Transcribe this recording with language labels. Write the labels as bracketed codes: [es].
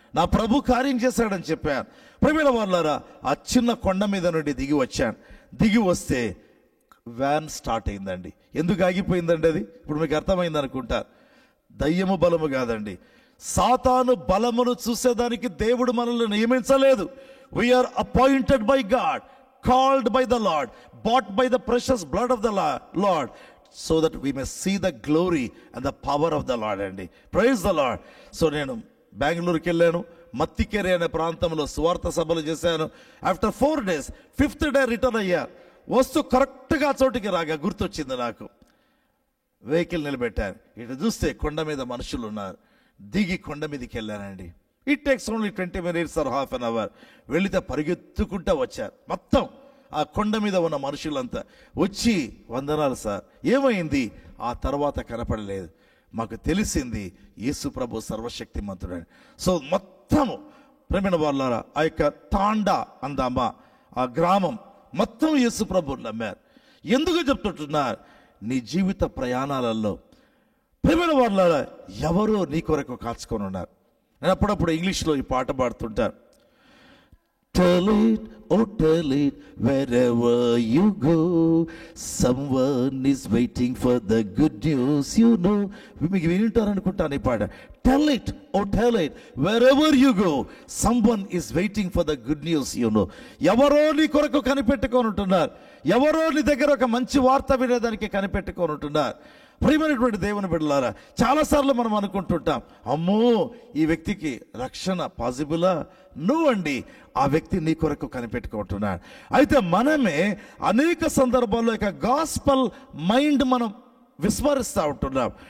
[te] నా ప్రభు కార్యం చేశాడని చెప్పాను. ప్రియమైన వాళ్ళారా, ఆ చిన్న కొండ మీద నుండి దిగి వచ్చాను. దిగి వస్తే వ్యాన్ స్టార్ట్ అయిందండి. ఎందుకు ఆగిపోయిందండి అది? ఇప్పుడు మీకు అర్థమైంది అనుకుంటా. దయ్యము బలము కాదండి, సాతాను బలమును చూసేదానికి దేవుడు మనల్ని నియమించలేదు. [en] We are appointed by God, called by the Lord, bought by the precious blood of the Lord, so that we may see the glory and the power of the Lord అండి. Praise the Lord. [te] సో నేను బెంగళూరుకి వెళ్ళాను. మత్తికేరి అనే ప్రాంతంలో సువార్త సభలు చేశాను. [en] after 4 days 5th day [te] return అయ్యా. వస్తూ కరెక్ట్గా చోటికి రాగా గుర్తొచ్చింది నాకు. వెహికల్ నిలబెట్టాను. ఇటు చూస్తే కొండ మీద మనుషులు ఉన్నారు. దిగి కొండ మీదకి వెళ్ళానండి. [en] It takes only 20 minutes or half an hour. [te] వెళితే పరిగెత్తుకుంటా వచ్చారు. మొత్తం ఆ కొండ మీద ఉన్న మనుషులంతా వచ్చి, వందనాలు సార్, ఏమైంది? ఆ తర్వాత కనపడలేదు. మాకు తెలిసింది యేసు ప్రభు సర్వశక్తిమంతుడని. సో మొత్తము ప్రేమైన వాళ్ళారా, ఆ యొక్క తాండా అందామా ఆ గ్రామం మొత్తం యేసు ప్రభుని నమ్మారు. ఎందుకు చెప్తుంటున్నారు? నీ జీవిత ప్రయాణాలలో ప్రేమైన వాళ్ళారా, ఎవరో నీ కొరకు కాచుకొని ఉన్నారు. నేను అప్పుడప్పుడు ఇంగ్లీష్లో ఈ పాట పాడుతుంటాను. [en] Tell it, oh tell it, wherever you go, someone is waiting for the good news, you know. [te] మీకు వింటారనుకుంటాను ఈ పాట. [en] Tell it, oh tell it, wherever you go, someone is waiting for the good news, you know. [te] ఎవరో నీ కొరకు కనిపెట్టుకొని ఉంటున్నారు. ఎవరో నీ దగ్గర ఒక మంచి వార్త వినేదానికి కనిపెట్టుకొని ఉంటున్నారు. ప్రియమైనటువంటి దేవుని బిడ్డలారా, చాలాసార్లు మనం అనుకుంటుంటాం, అమ్మో ఈ వ్యక్తికి రక్షణ పాసిబులా? నువ్వండి ఆ వ్యక్తి నీ కొరకు కనిపెట్టుకుంటున్నాడు. అయితే మనమే అనేక సందర్భాల్లో ఇక గాస్పల్ మైండ్ మనం విస్మరిస్తూ ఉంటున్నాం.